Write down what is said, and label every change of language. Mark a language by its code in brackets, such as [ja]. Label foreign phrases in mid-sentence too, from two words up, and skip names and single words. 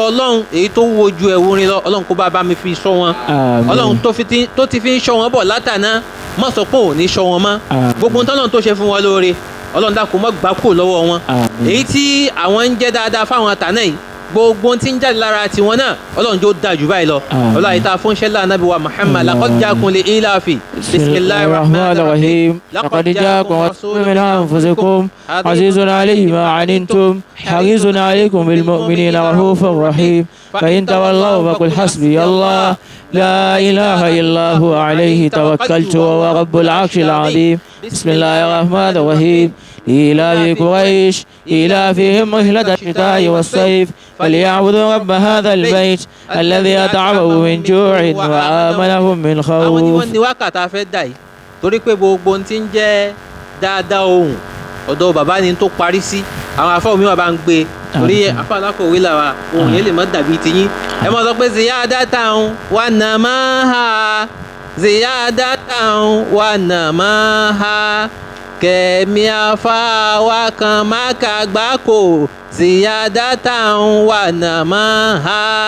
[yo] ọlọ́run èyí tó wojú ẹ̀wù rin lọ ọlọ́run kó bá mi fi ṣọ́ wọn ọlọ́run tó ti fi ń ṣọ́ wọn bọ̀ látàná má sọ pé ò ní ṣọ́ wọn mọ́ gbogbo tọ́lọ́run tó ṣe fún wọn lóore ọlọ́run dákun má gbà kúrò lọ́wọ́ wọn èyí tí àwọn ń jẹ́ dáadáa fáwọn àtàná yìí gbogbo tí ń jáde lára tiwọn náà ọlọ́run jó dáa jù báyìí lọ ọlọ́run àyíká fún ṣẹlá anábì wa Muhammad [ar] لقد جاءكم لإيلاف بسم الله الرحمن الرحيم لقد جاءكم رسول من أنفسكم عزيز عليه ما عنتم حريص عليكم بالمؤمنين رؤوف رحيم فإن تولوا فقل حسبي الله لا إله إلا هو عليه توكلت وهو رب العرش العظيم بسم الله الرحمن الرحيم إيلاف قريش إيلافهم رحلة الشتاء والصيف فليعبدوا رب هذا البيت الذي أطعمهم من جوع وآمنهم من خوف. [yo] àwọn ni wọ́n ní wákàtí afẹ́ dà yìí torí pé gbogbo ohun tí ń jẹ́ dáadáa ohun ọ̀dọ̀ bàbá ni tó parí sí àwọn afọ́ mi wà bá ń gbé torí afọ́ alákọ̀wé làwà ohun yẹn lè má dàbí tiyín ẹ máa sọ pé [ar] زيادة ونماء زيادة ونماء [yo] kẹ̀mí afá wa kan má ka gbáko ziyadatan wa namaha.